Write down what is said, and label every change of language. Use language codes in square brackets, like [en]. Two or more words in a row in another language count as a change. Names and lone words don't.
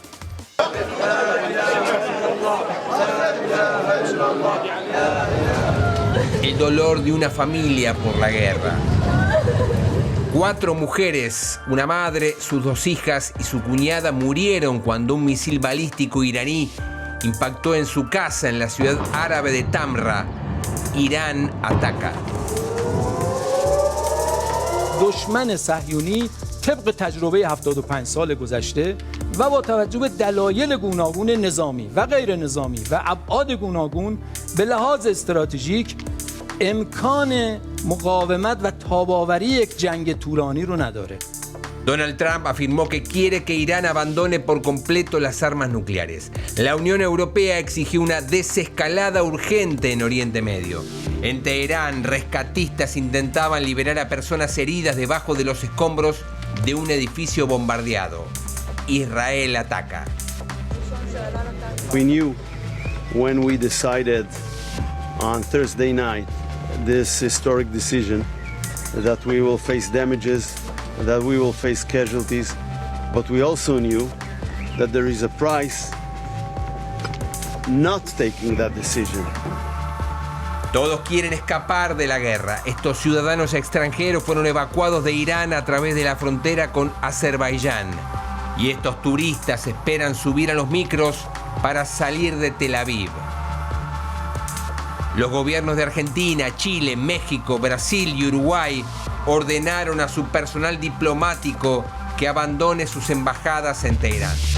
[es] El dolor de una familia por la guerra. 4 mujeres, una madre, sus 2 hijas y su cuñada murieron cuando un misil balístico iraní impactó en su casa en la ciudad árabe de Tamra. Irán ataca. [fa] دشمن صهیونی طبق تجربه 75 سال گذشته و با توجه به دلایل گوناگون نظامی و غیر نظامی و ابعاد گوناگون به لحاظ استراتژیک امکان مقاومت و تاب‌آوری یک جنگ طولانی رو نداره. [es] Donald Trump afirmó que quiere que Irán abandone por completo las armas nucleares. La Unión Europea exigió una desescalada urgente en Oriente Medio. En Teherán, rescatistas intentaban liberar a personas heridas debajo de los escombros de un edificio bombardeado. Israel ataca. [en] We knew when we decided on Thursday night this historic decision that we will face damages, that we will face casualties, but we also knew that there is a price not taking that decision. [es] Todos quieren escapar de la guerra. Estos ciudadanos extranjeros fueron evacuados de Irán a través de la frontera con Azerbaiyán. Y estos turistas esperan subir a los micros para salir de Tel Aviv. Los gobiernos de Argentina, Chile, México, Brasil y Uruguay ordenaron a su personal diplomático que abandone sus embajadas en Teherán.